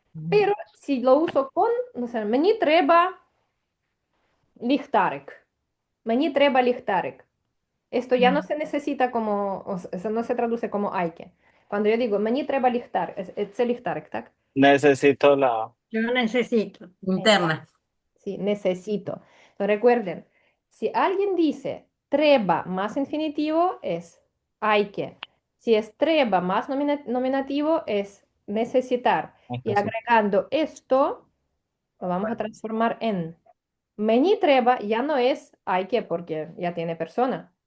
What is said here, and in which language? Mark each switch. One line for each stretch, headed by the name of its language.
Spanish: Pero si lo uso con, no sé,
Ukrainian: мені треба ліхтарик. Мені треба ліхтарик.
Spanish: Esto ya no se necesita como, o sea, no se traduce como hay que. Cuando yo digo,
Ukrainian: мені треба ліхтарик, це ліхтарик, ¿так?
Spanish: Necesito la. Yo necesito. Interna. Sí, necesito. Entonces, recuerden, si alguien dice treba más infinitivo es hay que. Si es treba más nominativo es necesitar. Y agregando esto, lo vamos a transformar en meni treba ya no es hay que porque ya tiene persona.